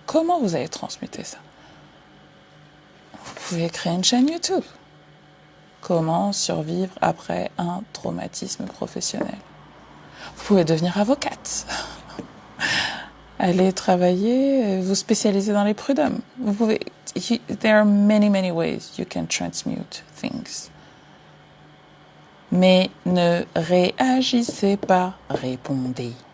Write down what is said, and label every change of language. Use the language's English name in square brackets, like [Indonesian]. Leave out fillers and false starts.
[French] Comment vous allez transmuter ça? Vous pouvez créer une chaîne YouTube. Comment survivre après un traumatisme professionnel? Vous pouvez devenir avocate. Aller travailler, vous spécialiser dans les prud'hommes. Vous pouvez. [English] There are many, many ways you can transmute things. [French] Mais ne réagissez pas, répondez.